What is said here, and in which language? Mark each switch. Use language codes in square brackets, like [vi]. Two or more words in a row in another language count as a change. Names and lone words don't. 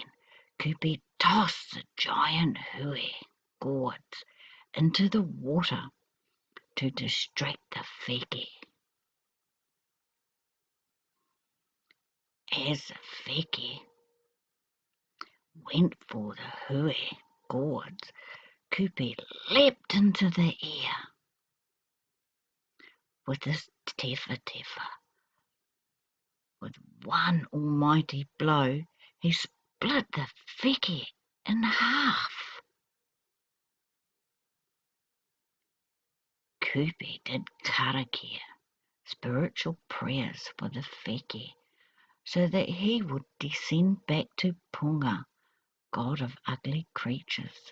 [en] Kupe tossed the giant hui gourds into the water to distract the wheke. As the wheke went for the hui gourds, Kupe leapt into the air. With his tefa tefa, with one almighty blow, he split the wheke in half. Kupe did karakia, spiritual prayers for the wheke, so that he would descend back to Punga, god of ugly creatures.